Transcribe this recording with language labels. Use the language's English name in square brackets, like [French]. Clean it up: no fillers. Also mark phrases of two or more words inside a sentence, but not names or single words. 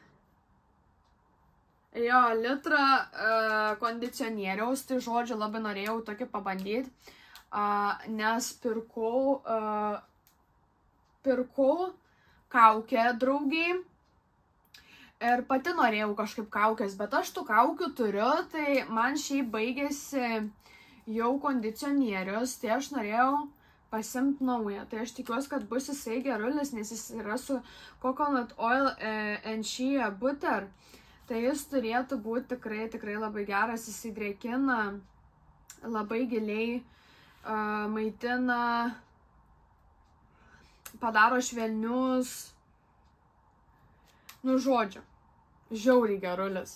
[Lithuanian] Jo, litrą kondicionieriaus, tai žodžiu, labai norėjau tokį pabandyti, nes pirkau kaukę draugiai ir pati norėjau kažkaip kaukės, bet aš tų kaukių turiu, tai man šiaip baigėsi jau kondicionierius, tai aš norėjau pasimti naują. Tai aš tikiuosi, kad bus jisai gerulis, nes jis yra su [English] coconut oil and shea butter. [Lithuanian] Tai jis turėtų būti tikrai labai geras, jis įdrėkina, labai giliai maitina, padaro švelnius, nu žodžiu, žiauriai gerulis.